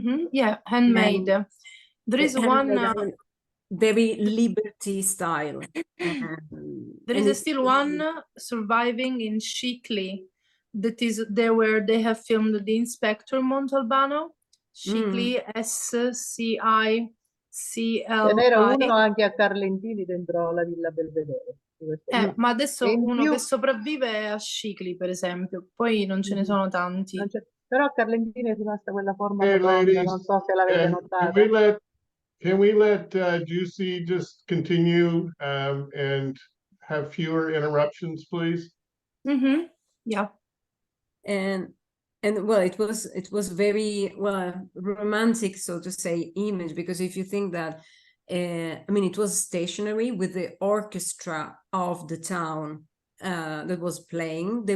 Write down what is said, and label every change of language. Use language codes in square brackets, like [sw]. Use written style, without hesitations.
[en] Yeah, handmade. There is one very Liberty style. there is still one surviving in Scicli that is there where they have filmed the Inspector Montalbano. Scicli, SCICLI. [it] Ce n'era uno anche a Carlentini dentro la Villa Belvedere. Ma adesso in uno più- che sopravvive è a Scicli, per esempio, poi non ce ne sono tanti. Però a Carlentini è rimasta quella forma [en] Hey, [it] rotonda, [en] ladies, [it] non so se l'avete [en] and [it] notata. [en] can we let Juicy just continue and have fewer interruptions, please? Yeah. And well, it was very romantic, so to say, image, because if you think that I mean, it was stationary with the orchestra of the town that was playing.